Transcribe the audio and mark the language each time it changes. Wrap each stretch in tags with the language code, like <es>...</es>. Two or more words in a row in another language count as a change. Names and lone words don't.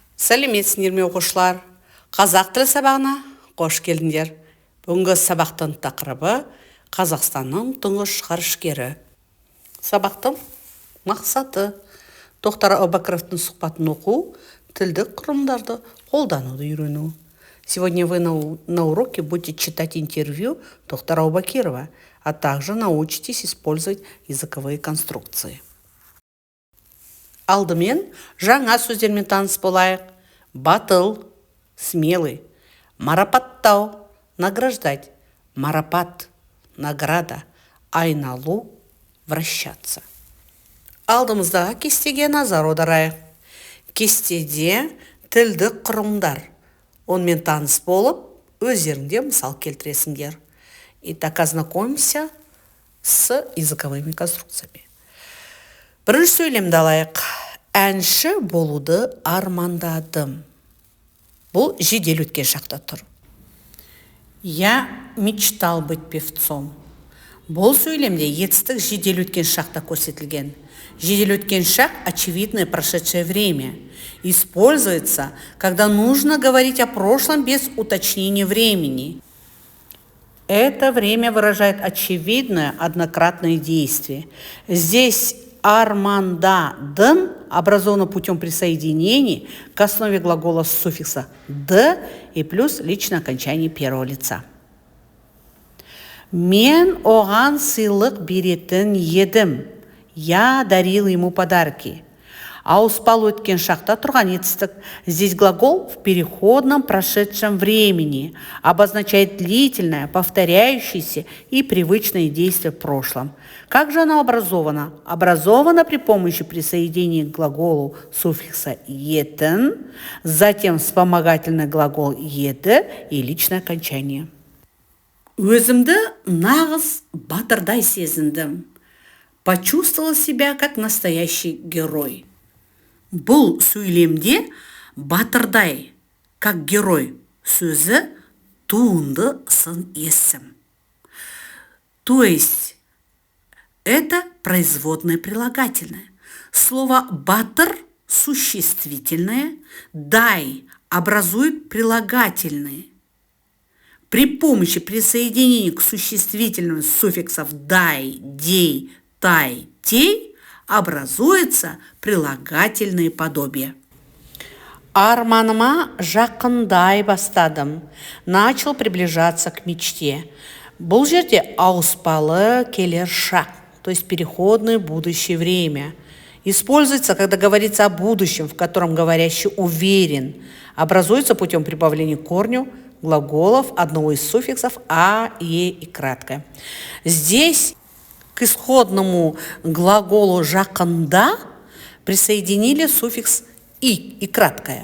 <kk>Сәлеметсіңдер ме оқушылар? Қазақ тілі сабағына қош келдіңдер. Бүгінгі сабақтың тақырыбы Қазақстанның тұңғыш ғарышкері. Сабақтың мақсаты Тоқтар Әубәкіровтың сұхбатын оқу, тілдік құрылымдарды қолдануды үйрену.</kk> <ru>Сегодня вы на уроке будете читать интервью Тоқтара Әубәкірова, а также научитесь использовать языковые конструкции.</ru> <kk>Алдымен жаңа сөздермен таныс болайық. Батыл, смелый, марапаттау, награждать, марапат, награда, айналу, вращаться. Алдымыздағы кестеге назар аударайық. Кестеде тілдік құрылымдар. Онымен таныс болып, өздеріңде мысал келтіресіңдер.</kk> <ru>Итак, ознакомимся с языковыми конструкциями.</ru> <kk>Бірінші сөйлемді алайық. Әнші болуды армандадым. Бұл жедел өткен шақта тұр.</kk> <ru>Я мечтал быть певцом.</ru> <kk>Бұл сөйлемде етістік жедел өткен шақта көрсетілген. Жедел өткен шақ –</kk> <ru>очевидное прошедшее время. Используется, когда нужно говорить о прошлом без уточнения времени. Это время выражает очевидное однократное действие. Здесь армандадым образовано путем присоединения к основе глагола с суффикса «д» и плюс личное окончание первого лица.</ru> <kk>Мен оған сыйлық беретін едім.</kk> <ru>Я дарил ему подарки.</ru> <kk>Ауыспал өткен шақта тұрған етістік.</kk> <ru>Здесь глагол в переходном прошедшем времени обозначает длительное, повторяющееся и привычное действие в прошлом. Как же оно образовано? Образовано при помощи присоединения к глаголу суффикса «етін», затем вспомогательный глагол «еді» и личное окончание.</ru> <kk>Өзімді нағыз батырдай сезіндім.</kk> <ru>Почувствовал себя как настоящий герой.</ru> <kk>Бұл сөйлемде батырдай,</kk> <ru>как герой</ru> <kk>сөзі туынды сын есім.</kk> <ru>То есть это производное прилагательное. Слово «батыр» существительное, «дай» образует прилагательные. При помощи присоединения к существительным суффиксов «дай», «дей», «тай», «тей» образуется прилагательные подобия.</ru> <kk>Арманыма жақындай бастадым.</kk> <ru>Начал приближаться к мечте.</ru> <kk>Бұл жерде ауыспалы келер шақ,</kk> <ru>то есть переходное будущее время. Используется, когда говорится о будущем, в котором говорящий уверен. Образуется путем прибавления к корню глаголов одного из суффиксов «а», «е» и краткое. Здесь к исходному глаголу «жақында» присоединили суффикс и краткое.</ru>